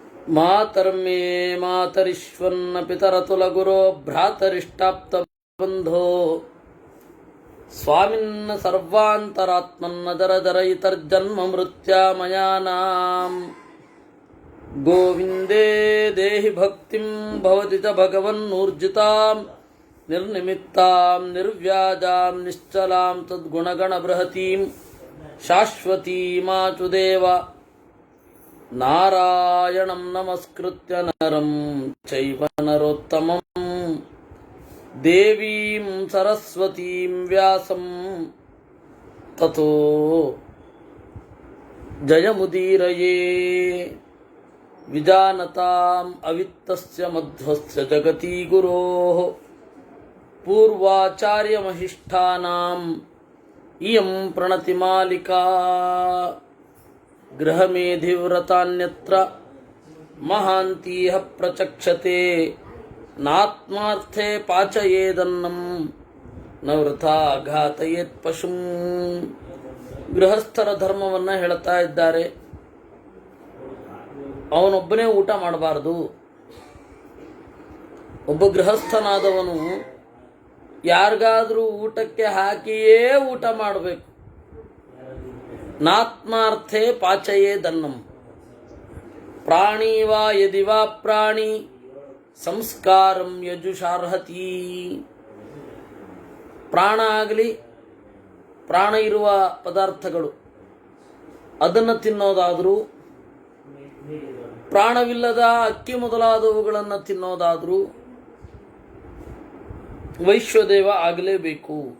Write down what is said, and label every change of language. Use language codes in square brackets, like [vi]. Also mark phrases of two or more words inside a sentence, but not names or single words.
[sa] ಮಾತರ್ಮೇ ಮಾತರಿಶ್ವನ್ನ ಪಿತರತುಲಗುರೋ ಭ್ರಾತರಿಷ್ಟಾಪ್ತ ಬಂಧೋ ಸ್ವಾಮಿನ್ನ ಸರ್ವಾಂತರಾತ್ಮನ್ನ ದರದರಯಿತರ್ಜನ್ಮ ಮೃತ್ಯಾಮಯಾನಾಂ ಗೋವಿಂದೇ ದೇಹಿ ಭಕ್ತಿಂ ಭವತಿ ಚ ಭಗವನ್ನೂರ್ಜಿತಾಂ ನಿರ್ನಿಮಿತ್ತಾಂ ನಿರ್ವ್ಯಾಜಾಂ ನಿಶ್ಚಲಾಂ ತದ್ಗುಣಗಣ ಬೃಹತೀಂ ಶಾಶ್ವತೀಮಾಚುದೇವ ನಾರಾಯಣಂ ನಮಸ್ಕೃತ್ಯ ನರಂ ಚೈವ ನರೋತ್ತಮಂ ದೇವೀಂ ಸರಸ್ವತೀಂ ವ್ಯಾಸಂ ತತೋ ಜಯಮುದೀರಯೇ ವಿಜಾನತಾಂ ಅವಿತ್ತಸ್ಯ ಮಧ್ವಸ್ಯ ಜಗತಿ ಗುರೋಃ ಪೂರ್ವಾಚಾರ್ಯಮಹಿಷ್ಠಾನಾಂ ಇಯಂ ಪ್ರಣತಿಮಾಲಿಕಾ ಗೃಹಮೇಧಿವ್ರತಾನ್ಯತ್ರ ಮಹಾಂತೀಹ ಪ್ರಚಕ್ಷತೆ ನಾತ್ಮಾರ್ಥೇ ಪಾಚಯೇದನ್ನಂ ನ ವೃಥಾ ಘಾತಯೇತ್ ಪಶುಂ. [kn] ಗೃಹಸ್ಥರ ಧರ್ಮವನ್ನು ಹೇಳ್ತಾ ಇದ್ದಾರೆ. ಅವನೊಬ್ಬನೇ ಊಟ ಮಾಡಬಾರದು. ಒಬ್ಬ ಗೃಹಸ್ಥನಾದವನು ಯಾರಿಗಾದರೂ ಊಟಕ್ಕೆ ಹಾಕಿಯೇ ಊಟ ಮಾಡಬೇಕು. [sa] ನಾತ್ಮಾರ್ಥೇ ಪಾಚಯೇದನ್ನಂ. ಪ್ರಾಣಿ ವಾ ಯದಿ ವಾ ಪ್ರಾಣಿ ಸಂಸ್ಕಾರಂ ಯಜುಷಾರ್ಹತಿ. [kn] ಪ್ರಾಣ ಆಗಲಿ, ಪ್ರಾಣ ಇರುವ ಪದಾರ್ಥಗಳು ಅದನ್ನು ತಿನ್ನೋದಾದರೂ, ಪ್ರಾಣವಿಲ್ಲದ ಅಕ್ಕಿ ಮೊದಲಾದವುಗಳನ್ನು ತಿನ್ನೋದಾದರೂ ವೈಶ್ವದೇವ ಆಗಲೇಬೇಕು.